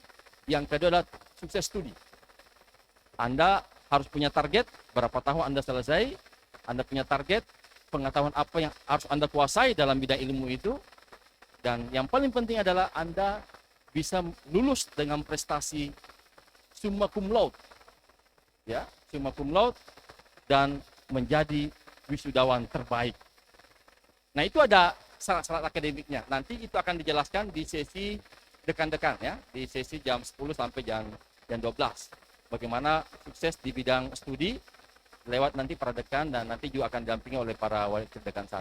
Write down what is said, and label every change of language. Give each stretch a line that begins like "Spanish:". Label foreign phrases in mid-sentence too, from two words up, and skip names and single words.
Indonesian: Yang kedua adalah sukses studi. Anda harus punya target, berapa tahun Anda selesai, Anda punya target, pengetahuan apa yang harus Anda kuasai dalam bidang ilmu itu, dan yang paling penting adalah Anda bisa lulus dengan prestasi
Latin: summa cum laude,
Indonesian: ya,
Latin: summa cum laude,
Indonesian: dan menjadi wisudawan terbaik. Nah itu ada syarat-syarat akademiknya. Nanti itu akan dijelaskan di sesi dekan-dekan ya, di sesi jam 10 sampai jam 12. Bagaimana sukses di bidang studi lewat nanti para dekan dan nanti juga akan didampingi oleh para wakil dekan 1.